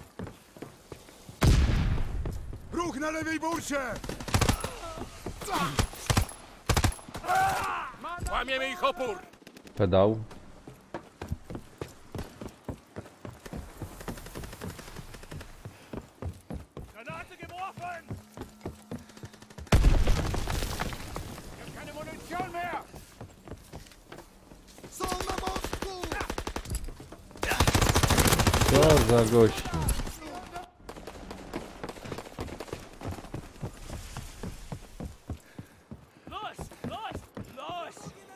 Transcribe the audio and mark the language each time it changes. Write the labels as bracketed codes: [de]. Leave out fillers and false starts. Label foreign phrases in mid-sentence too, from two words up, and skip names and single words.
[pl] Ruch na lewej burcie! Zdejmiemy ich opór! Pedał. [de] Granate geworfen! Ich hab keine Munition mehr! [pl] Co za gości. [de] Los! Los! Los!